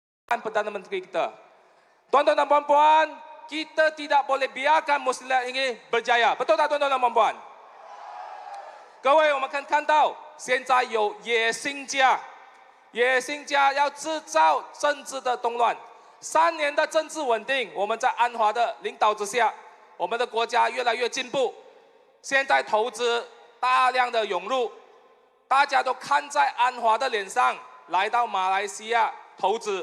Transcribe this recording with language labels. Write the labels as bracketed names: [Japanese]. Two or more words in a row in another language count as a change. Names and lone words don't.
[Malay] Perdana Menteri kita. Tuan-tuan dan puan-puan, kita tidak boleh biarkan Muslimat ini berjaya. Betul tak tuan-tuan dan puan-puan？ [Chinese] 各位，我们看到现在有野心家，野心家要制造政治的动乱。3年的政治稳定，我们在安华的领导之下，我们的国家越来越进步。现在投资大量的涌入，大家都看在安华的脸上，来到马来西亚投资。